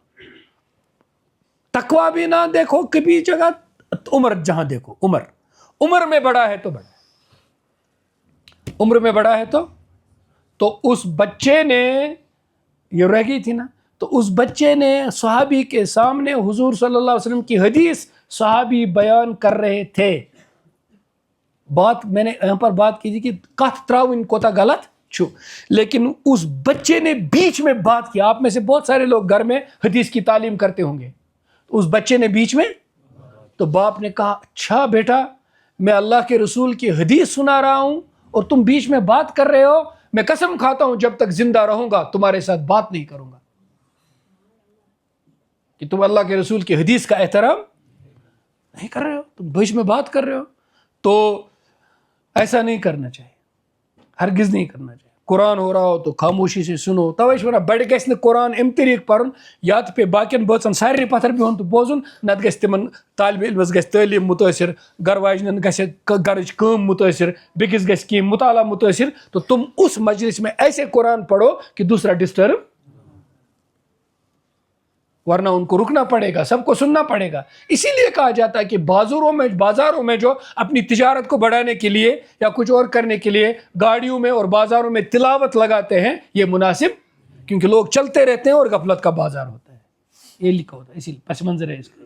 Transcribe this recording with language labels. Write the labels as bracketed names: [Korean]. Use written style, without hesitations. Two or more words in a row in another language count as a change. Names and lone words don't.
[Urdu] تقویٰ بھی نہ دیکھو کبھی جگہ, عمر جہاں دیکھو, عمر میں بڑا ہے تو بڑا ہے, عمر میں بڑا ہے تو اس بچے نے, یہ رہ گئی تھی نا, تو اس بچے نے صحابی کے سامنے حضور [Arabic] صلی اللہ علیہ وسلم [Urdu] کی حدیث صحابی بیان کر رہے تھے. بات میں نے یہاں پر بات کی تھی کہ [Kashmiri] کت تراؤن کوتا غلط چھو, [Urdu] لیکن اس بچے نے بیچ میں بات کیا. آپ میں سے بہت سارے لوگ گھر میں حدیث کی تعلیم کرتے ہوں گے, اس بچے نے بیچ میں, تو باپ نے کہا اچھا بیٹا میں اللہ کے رسول کی حدیث سنا رہا ہوں اور تم بیچ میں بات کر رہے ہو, میں قسم کھاتا ہوں جب تک زندہ رہوں گا تمہارے ساتھ بات نہیں کروں گا کہ تم اللہ کے رسول کی حدیث کا احترام نہیں کر رہے ہو, تم بیچ میں بات کر رہے ہو. تو ایسا نہیں کرنا چاہیے, ہرگز نہیں کرنا چاہیے. قرآن ہو رہا ہو تو خاموشی سے سنو. [Kashmiri] توش ونان بڑ گژھِ نہٕ قرآن اَمہِ طریٖقہٕ پرُن یا تہِ پیٚیہِ باقین بٲژن سارے پتھر بِہُن تہٕ بوزُن, نتہٕ گژھِ تِمن طالبہِ علمس گژھِ تعلیٖم مُتٲثر, گرٕ واجنٮ۪ن گژھِ گرٕچ کٲم مُتٲثر, بیٚکِس گژھِ کینٛہہ مطالعہ مُتٲثر, [Urdu] تو تم اس مجلس میں ایسے قرآن پڑھو کہ دوسرا ڈسٹرب, ورنہ ان کو رکنا پڑے گا, سب کو سننا پڑے گا. اسی لیے کہا جاتا ہے کہ بازاروں میں جو اپنی تجارت کو بڑھانے کے لیے یا کچھ اور کرنے کے لیے گاڑیوں میں اور بازاروں میں تلاوت لگاتے ہیں, یہ مناسب, کیونکہ لوگ چلتے رہتے ہیں اور غفلت کا بازار ہوتا ہے, یہ لکھا ہوتا ہے, اسی لیے پس منظر ہے اس کا.